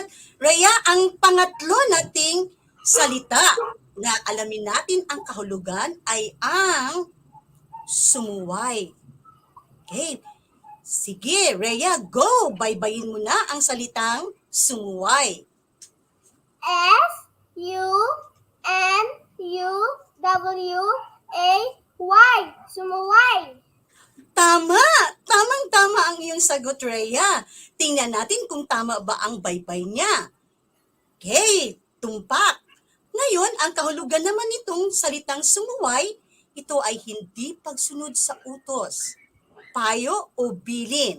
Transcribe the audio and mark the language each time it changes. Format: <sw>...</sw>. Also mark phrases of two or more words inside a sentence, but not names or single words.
<tl>Rhea, ang pangatlo nating salita na alamin natin ang kahulugan ay ang sumuway. Okay. Sige, Rhea, go! Baybayin mo na ang salitang sumuway. S-U-M-U-W-A-Y. Sumuway. Tama! Tamang-tama ang iyong sagot, Rhea. Tingnan natin kung tama ba ang baybay niya. Okay, tumpak. Ngayon, ang kahulugan naman nitong salitang sumuway, ito ay hindi pagsunod sa utos, payo o bilin.</tl>